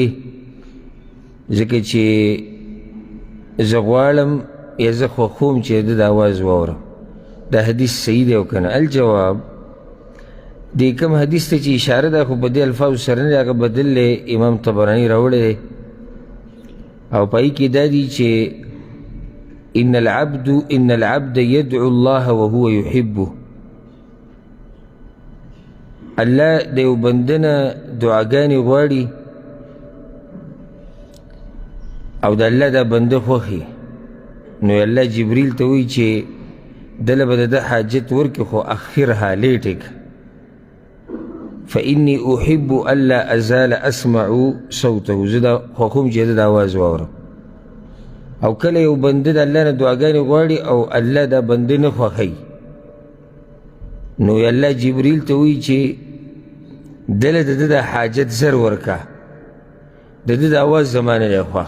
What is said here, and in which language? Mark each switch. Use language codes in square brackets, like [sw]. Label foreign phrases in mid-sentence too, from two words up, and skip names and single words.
[ps] ځکه چې زه غواړم یا زه خوښوم چې د ده اواز واورم. دا حدیث صحیح دی او که نه؟ الجواب دی کوم حدیث ته چې اشاره ده خو په دې الفاظو سره نه دی، هغه بدل دی امام طبراني راوړی دی او په هغې کې دا دي چې [ar] ان العبد يدعو الله وهو يحبه. [ps] الله د یو بنده نه دعاګانې غواړي او د الله دا بنده خوښي، نو الله جبریل ته وایي چې دله به د ده حاجت ورکړي خو اخرها لیټې که. [ar] فإني أحب ألا أزال أسمع صوته، [ps] زه دا خوښوم چې د ده اواز واورم. او کله یو بنده د الله نه دعاګانې غواړي او الله دا بنده نه خوښوي، نو الله جبریل ته وایي چې دله د ده د حاجت زر ورکه، د ده د اواز زما نه دی خوښ.